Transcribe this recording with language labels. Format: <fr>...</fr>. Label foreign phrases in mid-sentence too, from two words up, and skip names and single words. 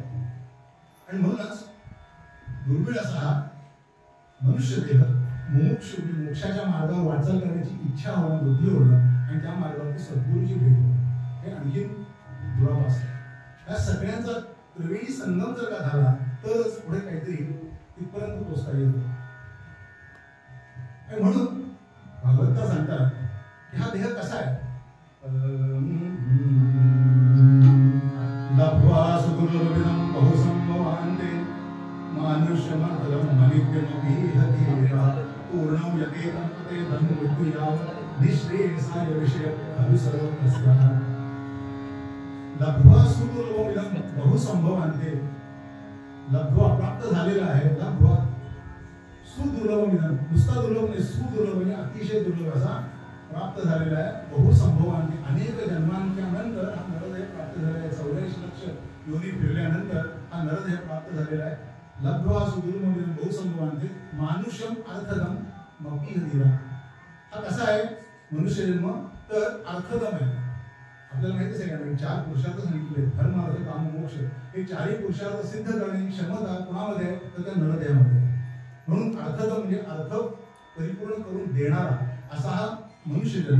<mr>आणि म्हणूनच दुर्मिळ असा हा मनुष्य देह मुमुक्षु, मोक्षाच्या मार्गावर वाटचाल करण्याची इच्छा होणं, बुद्धी होणं, आणि त्या मार्गावरती सद्गुरूची भेट होणं, हे आणखी दुराभास आहे. या सगळ्यांचा त्रिवेणी संगम जर का झाला तरच पुढे काहीतरी तिथपर्यंत पोहोचता येईल. आणि म्हणून भागवत सांगतात की हा देह कसा आहे?</mr> <sa>लब्ध्वा सुदुर्लभम बहुसंभवान्ते मानुष्यमर्दनं मनित्यमपीहतीरा पूर्णं यते तन्मते धन्मृत्युया निःश्रेयसाय विषयः खलु सर्वतस्याः. लब्ध्वा सुदुर्लभम बहुसंभवान्ते,</sa> <mr>लब्ध्वा प्राप्त झालेला आहे, लब्ध्वा सुदुर्लभ मिळालं, नुसता दुर्लभ नाही, सुदुर्लभ म्हणजे अतिशय दुर्लभ असा प्राप्त झालेला आहे. बहुसंभवान्ते, अनेक जन्मांच्या नंतर हा नरदेह प्राप्त झालेला आहे. 84 लक्ष योनी फिरल्यानंतर हा नरदेह प्राप्त झालेला आहे.</mr> <sa>लब्ध्वा सुदुर्लभम बहुसंभवान्ते मानुष्यम अर्थदम मपीहतीरा.</sa> <mr>हा कसा आहे मनुष्य जन्म? तर अर्थदम आहे. आपल्याला माहितीच आहे का 4 पुरुषार्थ सांगितले, धर्म अर्थ काम मोक्ष. हे 4ही पुरुषार्थ सिद्ध करण्याची क्षमता कोणामध्ये आहे तर त्या नरदेहामध्ये. म्हणून अर्थदम म्हणजे अर्थ परिपूर्ण करून देणारा असा हा मनुष्य जन्म.</mr>